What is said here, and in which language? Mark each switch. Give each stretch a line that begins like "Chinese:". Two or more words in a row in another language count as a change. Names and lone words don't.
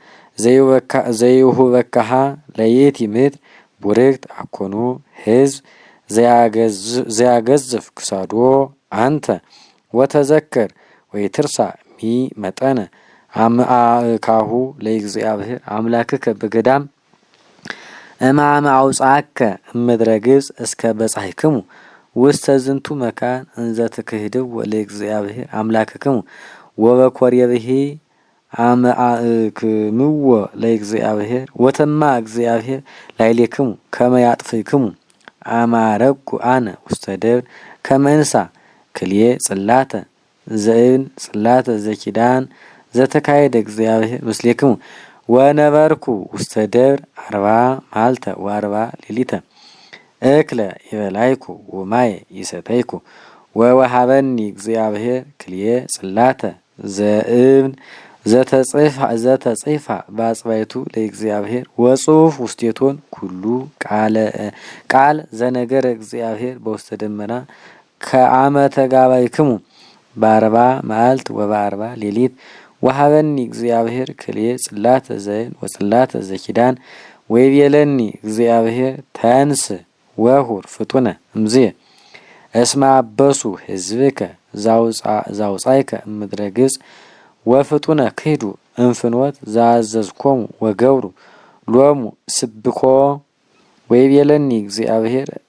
Geez: ዘይሁበካሃ ለይእቲ ምድር ቡርክት አኮኑ ሕዝብ ዘያገዝፍ ክሳዶ አንተ ወተዘከር ወይትርሳ ሚ መጠነ አምአካሁ ለእግዚአብሔር አምላክከ በገዳም እማመ አውጻከ እምድረ ግብጽ እስከ በጻሕክሙ ውስተ ዝንቱ መካን እንዘ ትክህድው ለእግዚአብሔር አምላክክሙ ወበኮሬብሂ አምአክምዎ ለእግዚአብሔር ወተማ እግዚአብሔር ላዕሌክሙ ከመ ያጥፍክሙ አማረኩ አነ ውስተ ደብር ከመ እንሣ ክልኤ ጽላተ ዘእብን ጽላተ ዘኪዳን ዘተካሄደ እግዚአብሔር ምስሌክሙ ወነበርኩ ውስተ ደብር 40 መዓልተ ወ40 ሌሊተ እክለ ይበላይኩ ወማየ ይሰተይኩ ወወሃበኒ እግዚአብሔር ክልኤ ጽላተ ዘእብን ዘተጽሕፋ በአጽባይቱ ለእግዚአብሔር ወጽሑፍ ውስቴቶን ኩሉ ቃል ዘነገረ እግዚአብሔር በውስተ ደመና ከአመ ተጋባይክሙ በ40 መዓልት ወበ40 ሌሊት ወሃበኒ እግዚአብሔር ክልኤ ጽላተ ዘእብን ወጽላተ ዘኪዳን ወይቤለኒ እግዚአብሔር ተንስ ወሁር ፍጡነ እምዝየ እስመ አበሱ ሕዝብከ ዛውጻይከ እምድረ ግብጽ ወፍጡነ ክሂዱ እንፍኖት ዘአዘዝኮሙ ወገብሩ ሎሙ ስብኮ ወይቤለኒ እግዚአብሔር